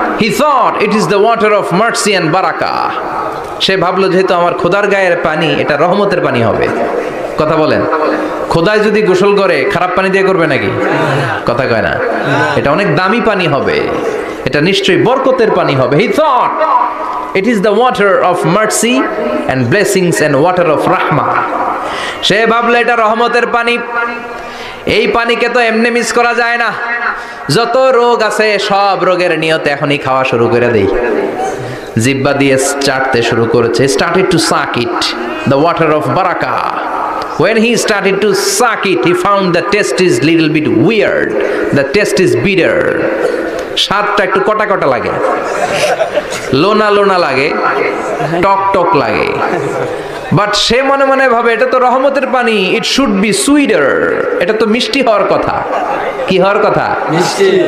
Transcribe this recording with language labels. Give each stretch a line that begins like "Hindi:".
English: He thought it is the water of mercy and বারাকা।
Bangla: সে ভাবলো যেহেতু আমার খোদার গায়ের পানি, এটা রহমতের পানি হবে। কথা বলেন, খোদায় যদি গোসল করে খারাপ পানি দিয়ে করবে নাকি? কথা কয় না, এটা অনেক দামি পানি হবে, এটা নিশ্চয়ই বরকতের পানি হবে।
English: He thought it is the water of mercy and blessings and water of rahmah।
Bangla: সে ভাবলো এটা রহমতের পানি, এই পানিকে তো এমনি মিস করা যায় না। যত রোগ আছে সব রোগের নিয়তে এখনই খাওয়া শুরু করে দেই। জিহ্বা দিয়ে চাটতে শুরু করেছে।
English: Started to suck it, the water of barakah. When he started to suck it, he found the taste is little bit weird. The taste is bitter.
Bangla: স্বাদটা একটু কটা কটা লাগে, লোনা লোনা লাগে, টক টক লাগে। বাট সে মনে মনে ভাবে এটা তো রহমতের পানি,
English: it should be sweeter,
Bangla: এটা তো মিষ্টি হওয়ার কথা। কি হওয়ার কথা? মিষ্টি।